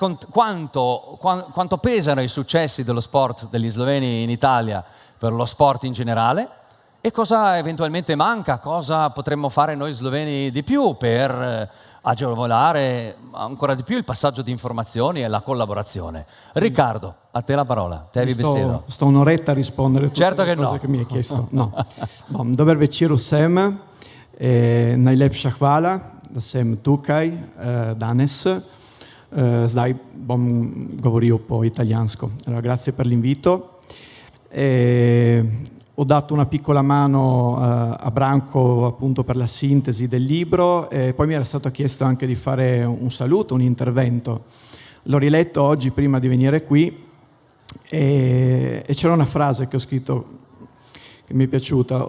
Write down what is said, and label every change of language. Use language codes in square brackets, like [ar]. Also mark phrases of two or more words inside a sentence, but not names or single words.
[it] quanto pesano i successi dello sport degli sloveni in Italia per lo sport in generale e cosa eventualmente manca, cosa potremmo fare noi sloveni di più per agevolare ancora di più il passaggio di informazioni e la collaborazione. Riccardo, a te la parola, [sl] tebi besedo. [it] Sto un'oretta a rispondere a tutte Certo le che cose no. che mi hai chiesto. No. [sl] Bom, dober večer vsem. Najlepša hvala, da sem tukaj danes. Zdaj bom govoril po italijansko. [it] Allora, grazie per l'invito. Ho dato una piccola mano a Branco appunto per la sintesi del libro e poi mi era stato chiesto anche di fare un saluto, un intervento. L'ho riletto oggi prima di venire qui e c'era una frase che ho scritto che mi è piaciuta.